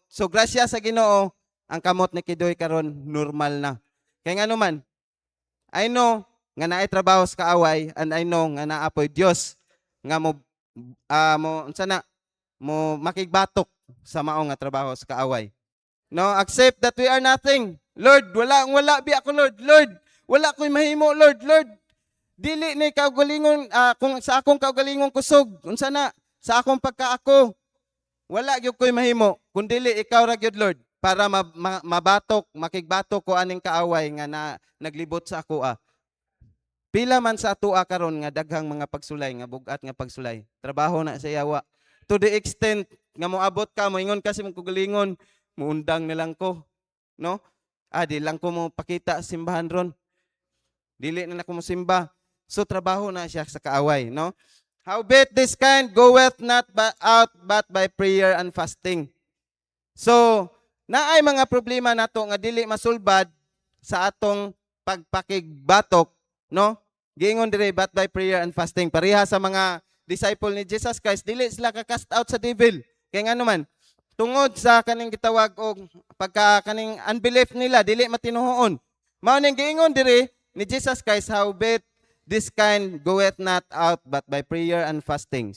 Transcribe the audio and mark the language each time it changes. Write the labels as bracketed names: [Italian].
[Cebuano] So grasya sa Ginoo, ang kamot ni Kidoy karon normal na. Kay ngano man, [English] I know [Cebuano] nga naay trabaho sa kaaway [English] and I know [Cebuano] nga naapoy Dios nga mo unsa na mo makigbatok sa mao nga trabaho sa kaaway. [English] No, accept that we are nothing. [Cebuano] Lord, wala bi ako Lord. Lord, wala ko'y mahimo Lord. Lord, dili ni kaugalingon kung sa akong kaugalingon kusog unsa na sa akong pagkaako. Wala gyud ko'y mahimo kun dili ikaw ra gyud Lord para mabatok, makigbatok ko aning kaaway nga naglibot sa ako Pila man sa atua karon nga daghang mga pagsulay nga bugat nga pagsulay. Trabaho na sa yawa. [English] To the extent [Cebuano] nga moabot ka moingon kasi mong kugalingon, muundang na lang ko, no? Di lang ko mo pakita simbahan ron. Dili na ako mo simba. So trabaho na siya sa kaaway, no? [English] Howbeit this kind goeth not out but by prayer and fasting. [Cebuano] So, naay mga problema nato nga dili masulbad sa atong pagpakigbatok, no? Giingon dire [English] but by prayer and fasting. [Cebuano] Pareha sa mga disciple ni Jesus Christ, dili sila ka-cast out sa devil. Kaya nga naman, tungod sa kaning gitawag og pagka kaning unbelief nila, dili matinuhoon. Mao ning giingon dire ni Jesus Christ, [English] howbeit this kind goeth not out but by prayer and fasting.